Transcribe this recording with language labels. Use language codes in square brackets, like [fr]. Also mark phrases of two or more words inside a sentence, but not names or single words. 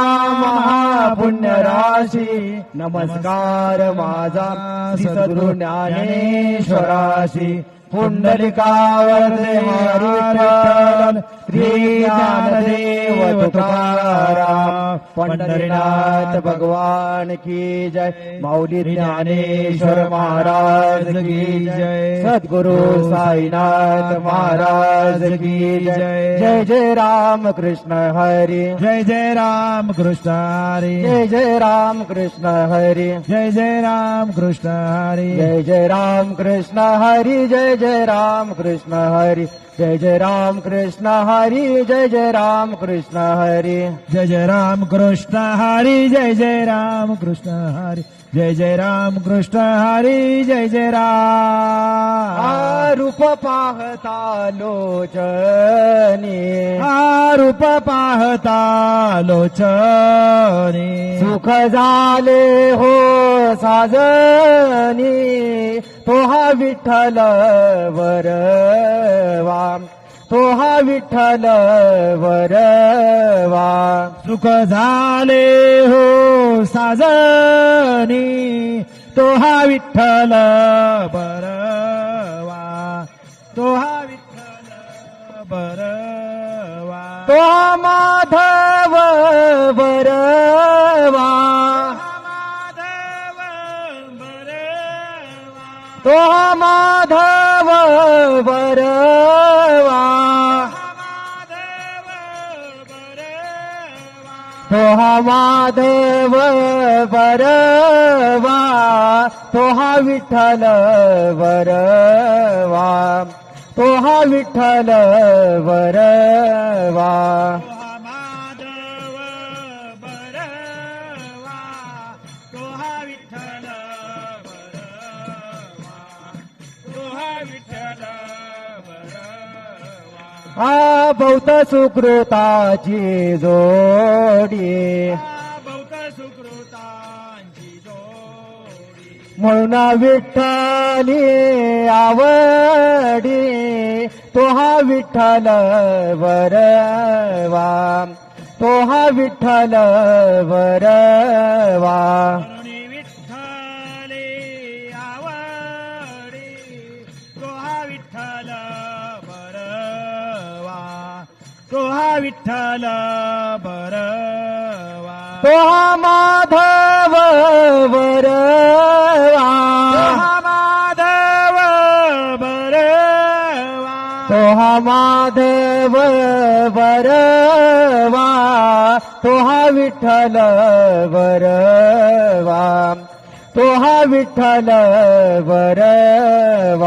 [mr] महापुण्य राशी नमस्कार माझा सद्गुरु ज्ञानेश्वराशी पुंडलिकावरदे हरिविठ्ठल श्री ज्ञानदेव तुकाराम पंढरीनाथ भगवान [hi] की जय [mr] माऊली ज्ञानेश्वर महाराज [hi] की जय [mr] सद्गुरु साईनाथ महाराज [hi] की जय [mr] जय जय राम कृष्ण हरी जय जय राम कृष्ण हरी जय जय राम कृष्ण हरी जय जय राम कृष्ण हरी जय जय राम कृष्ण हरी जय जय राम कृष्ण हरी जय जय राम कृष्ण हरी जय जय राम कृष्ण हरी जय जय राम कृष्ण हरी जय जय राम कृष्ण हरी जय जय राम कृष्ण हरी जय जय राम रूप पाहता लोचनी रूप पाहता लोचनी सुख झाले हो साजनी तो हा विठ्ठल वरवा तो हा विठ्ठल वरवा सुख झाले हो साजनी तो हा विठ्ठल बरवा तो हा विठ्ठल बरवा तो हा माधव वरवा माधव बरवा तो हा माधव वरवा तो हा माधव वरवा तो हा विठ्ठल वरवा तो हा विठ्ठल वरवा माधव बरवा तो हा विठ्ठल बरवा तो हा विठ्ठल बरवा आ बहुत सुकृताची जोडी बहुत सुकृतांची जोडी म्हणून विठ्ठली आवडी तो हा विठ्ठल वरवा तो हा विठ्ठल वरवा म्हणून विठ्ठले आवडी तो हा विठ्ठल बरवा तो हा विठ्ठल बरवा तो हा माधव वरवा माधव बरवा तो हा माधव वरवा तो हा विठ्ठल वरवा तो हा विठ्ठल वरवा